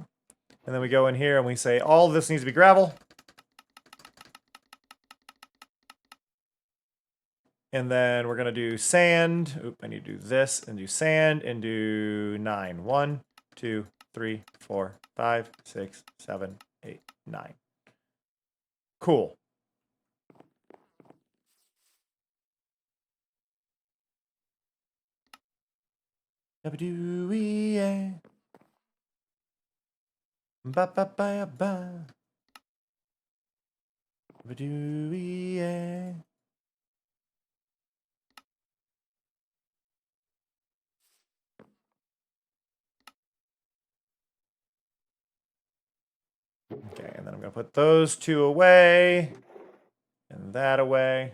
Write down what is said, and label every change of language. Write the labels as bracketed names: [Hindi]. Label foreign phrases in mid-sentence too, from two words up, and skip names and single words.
[English] And then we go in here and we say all of this needs to be gravel. And then we're going to do sand. Oop, I need to do this and do sand and do 9. 1, 2, 3, 4, 5, 6, 7, 8, 9. Cool. Ba-ba-doo-ee-yeah. Ba-ba-ba-ba. Ba-doo-ee-yeah. Okay, and then I'm going to put those two away and that away.